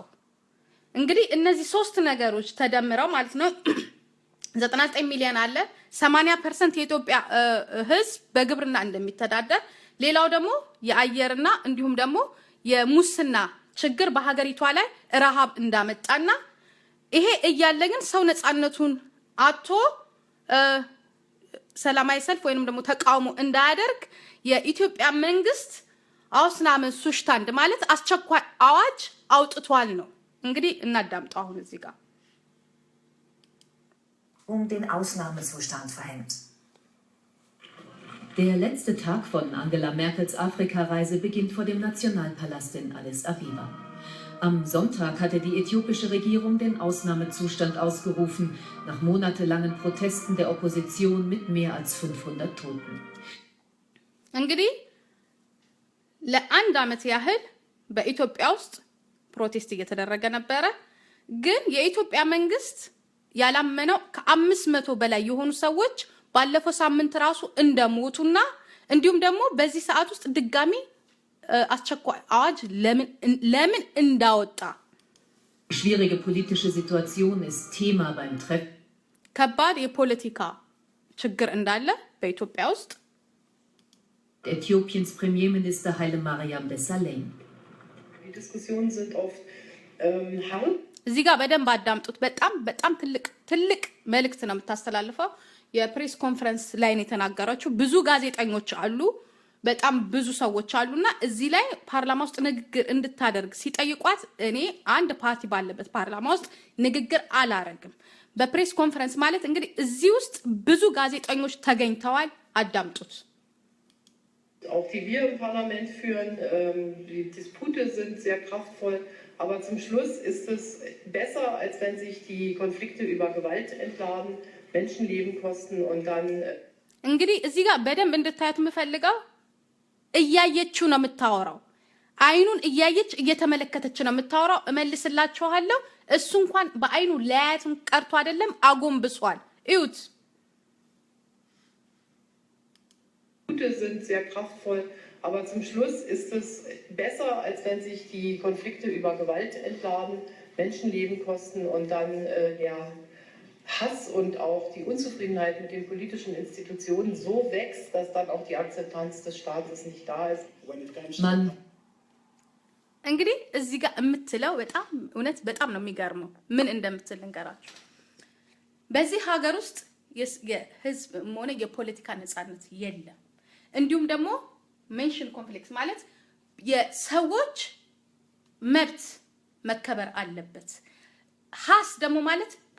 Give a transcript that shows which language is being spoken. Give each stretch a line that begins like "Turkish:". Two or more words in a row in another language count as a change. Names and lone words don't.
Amharic: እንግዲህ እነዚህ ሶስት ነገሮች ተደምረው ማለት ነው 99 ሚሊዮን አለ። 80% የኢትዮጵያ ህዝብ በግብርና እንደሚተዳደር፣ ሌላው ደግሞ የአየርና እንዲሁም ደግሞ የሙስና ችግር በሀገሪቷ ላይ ረሃብ እንዳመጣና ይሄ እያለ ግን ሰው ነፃነቱን አጥቶ ሰላማዊ ሰልፍ ወይንም ደግሞ ተቃውሞ እንዳያደርግ የኢትዮጵያ መንግስት አውስናመንሱሽታንድ ማለት አስቸኳይ አዋጅ አውጥቷል ነው። እንግዲህ እናዳምጠው አሁን እዚህ ጋር
German: den Ausnahmezustand verhängt. Der letzte Tag von Angela Merkels Afrikareise beginnt vor dem Nationalpalast in Addis Abeba. Am Sonntag hatte die äthiopische Regierung den Ausnahmezustand ausgerufen, nach monatelangen Protesten der Opposition mit mehr als 500 Toten.
Amharic: እንግዲህ ለአንድ አመት ያህል በኢትዮጵያ ውስጥ ፕሮቴስት እየተደረገ ነበረ። ግን የኢትዮጵያ መንግስት ያላመነው ከ500 በላይ የሆኑ ሰዎች ባለፈው ሳምንት ራሱ እንደሞቱና እንዲሁም ደግሞ በዚህ ሰዓት ውስጥ ድጋሚ አስቸኳይ አዋጅ ለምን እንዳወጣ
German: schwierige politische Situation ist Thema beim Treffen.
Amharic: ከባድ የፖለቲካ ችግር እንዳለ በኢትዮጵያ ውስጥ
German: Äthiopiens Premierminister Haile Mariam Desalegn. Die Diskussionen sind oft hart.
Amharic: እዚህ ጋር በደንብ አዳምጡት። በጣም ትልቅ መልእክት ነው የምታስተላልፈው። የፕሬስ ኮንፈረንስ ላይ ነው የተናገረችው። ብዙ ጋዜጠኞች አሉ፣ በጣም ብዙ ሰዎች አሉና እዚህ ላይ ፓርላማ ውስጥ ንግግር እንድታደርግ ሲጠይቋት እኔ አንድ ፓርቲ ባለበት ፓርላማ ውስጥ ንግግር አላረግም። በፕሬስ ኮንፈረንስ ማለት እንግዲህ እዚህ ውስጥ ብዙ ጋዜጠኞች ተገኝተዋል፣ አዳምጡት።
German: Auch die wir im Parlament führen, die Dispute sind sehr kraftvoll, aber zum Schluss ist es besser, als wenn sich die Konflikte über Gewalt entladen, Menschenleben kosten und dann...
Amharic: እንግዲህ እዚህ ጋር በደንብ እንድታዩት የምፈልገው እያየችው ነው የምታወራው። አይኑን እያየች እየተመለከተች ነው የምታወራው። እመልስላችኋለሁ። እሱ እንኳን በአይኑ ለያየትም ቀርቶ አይደለም አጎንብሷል። እዩት።
German: sind sehr kraftvoll, aber zum Schluss ist es besser, als wenn sich die Konflikte über Gewalt entladen, Menschenleben kosten und dann Hass und auch die Unzufriedenheit mit den politischen Institutionen so wächst, dass dann auch die Akzeptanz des Staates nicht da ist.
Amharic: እንግዲህ እዚህ ጋር የምትለው በጣም እውነት በጣም ነው የሚገርመው። ምን እንደምትል እንገራችሁ። በዚህ ሀገር ውስጥ የህዝብ ሆነ የፖለቲካ ነፃነት የለም። እንዲሁም ደግሞ ሜንሽን ኮንፍሊክት ማለት የሰዎች መብት መከበር አለበት። ሀስ ደግሞ ማለት